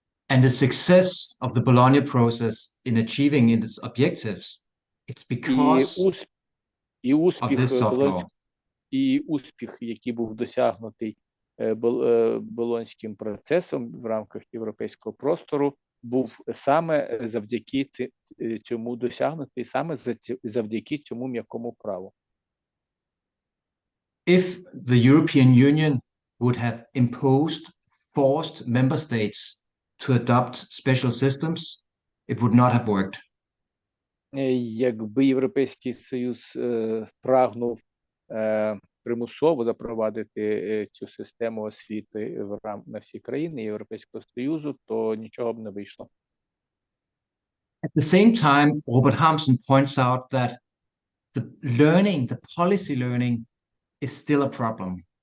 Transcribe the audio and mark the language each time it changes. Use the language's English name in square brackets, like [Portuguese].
[English] And the success of the Bologna process in achieving its objectives, it's because of this soft law. [Ukrainian] І успіх, який був досягнутий Болонським процесом в рамках європейського простору, був саме завдяки цьому досягнутий, саме завдяки цьому м'якому праву. [English] If the European Union would have imposed forced member states to adopt special systems, it would not have worked. [Ukrainian] Якби Європейський Союз прагнув примусово запровадити цю систему освіти на всі країни Європейського Союзу, то нічого б не вийшло. [English] At the same time, Robert Hampson points out that the policy learning is still a problem.